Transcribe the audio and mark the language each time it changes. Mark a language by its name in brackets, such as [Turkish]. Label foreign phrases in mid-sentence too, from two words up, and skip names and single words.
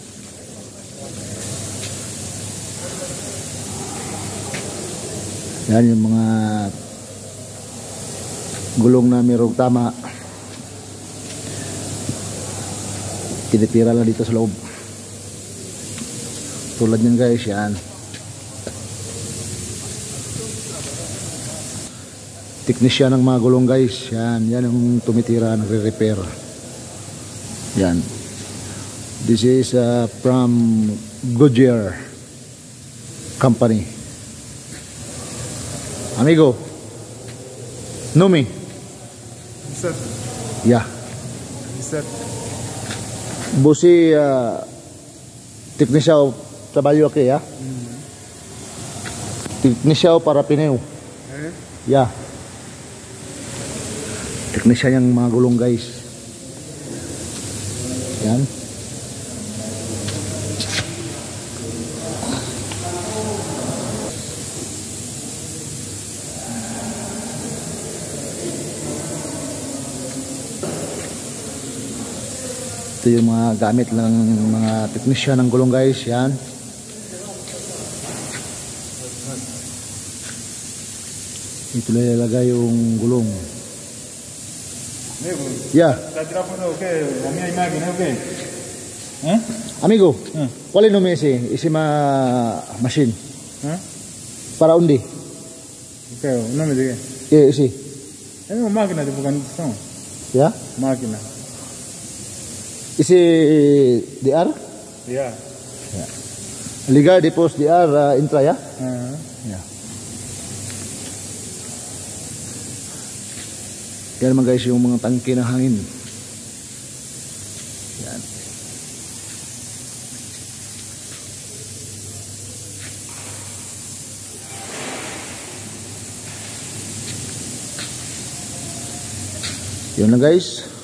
[Filipino] Yan yung mga gulong na mayroong tama, tinitira lang dito sa loob. Tulad nyan guys, yan. Teknisyan ng mga gulong guys. Yan yung tumitira, nagre-repair. Yan. [English] This is from Goodyear company. Amigo, know me? Sir. Yeah. Sir. [Portuguese] Busi teknisya trabalho aqui, ya? Teknisya para pneu. Yeah. [Filipino] Teknisya niyang mga gulong guys. Yan. Ito yung mga gamit ng mga teknisya ng gulong guys. Yan. Ito lang ilalagay yung gulong. Ya. [Portuguese] Está tirando o quê? A minha máquina o quê? Amigo, qual é o nome esse machine? Para onde? O quê? O nome de quê? Esse. É uma máquina de vulcanização. Ya? Máquina. Esse DR? Yeah. Ya. Ligar depois DR entra ya? Ya. [Filipino] Yan naman guys yung mga tangke ng hangin. Yan. Yun na guys.